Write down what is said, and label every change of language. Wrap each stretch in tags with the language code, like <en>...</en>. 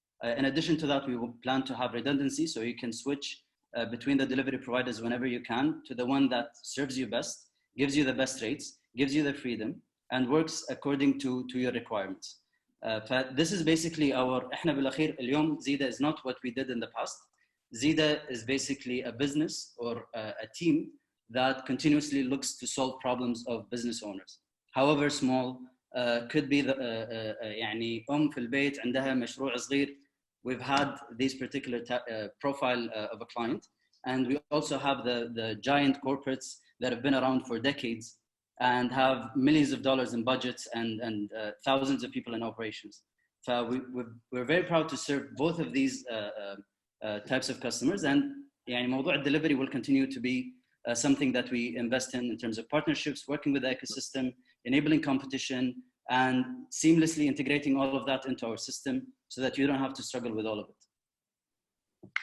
<en>In addition to that, we will plan to have redundancy, so you can switch between the delivery providers whenever you can to the one that serves you best, gives you the best rates, gives you the freedom, and works according to your requirements. This is basically</en> <ar>احنا بالأخير اليوم</ar> <en>Zida is not what we did in the past. Zida is basically a business or a team that continuously looks to solve problems of business owners, however small. Could be</en> <ar>يعني في البيت عندها مشروع صغير.</ar> <en>We've had this particular profile of a client, and we also have the giant corporates that have been around for decades and have millions of dollars in budgets and thousands of people in operations. So we're very proud to serve both of these types of customers, and يعني موضوع delivery will continue to be something that we invest in terms of partnerships, working with the ecosystem, enabling competition, and seamlessly integrating all of that into our system so that you don't have to struggle with all of it.</en>